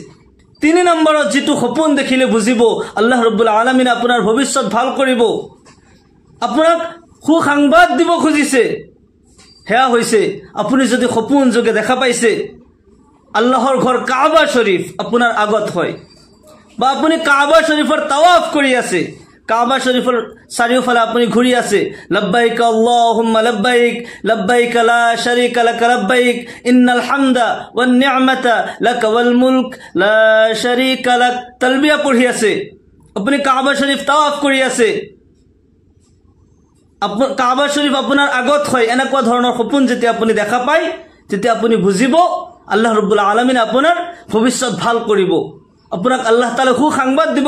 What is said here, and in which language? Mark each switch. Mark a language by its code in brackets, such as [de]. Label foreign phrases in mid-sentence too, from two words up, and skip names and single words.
[as] 3 নম্বৰত যেটো সপোন দেখিলে বুজিব [ar] الله رب العالمين [as] আপোনাৰ ভৱিষ্যত ভাল কৰিব আপোনাক সুসংবাদ দিব খুজিছে হেয়া হৈছে আপুনি যদি সপোন যোগে দেখা পাইছে আল্লাহৰ ঘৰ কাবা শৰীফ আপোনাৰ আগত হয় বা আপুনি কাবা শৰীফৰ তাৱাফ কৰি আছে কাবা শৰীফৰ চাৰিওফালে আপুনি ঘূৰি আছে [ar] لبيك اللهم لبيك لبيك لا شريك لك لبيك إن الحمد والنعمة لك والملك لا شريك لك [as] তালবিয়া পঢ়ি আছে আপুনি কাবা শৰীফ তাৱাফ কৰি আছে কাবা শৰীফ আপোনাৰ আগত হয় এনেকুৱা ধৰণৰ সপোন যেতিয়া আপুনি দেখা পায় তেতিয়া আপুনি বুজিব [ar] الله رب العالمين [as] আপোনাৰ ভৱিষ্যত ভাল কৰিব আপোনাক [ar] الله تعالى [as] সুসংবাদ দিব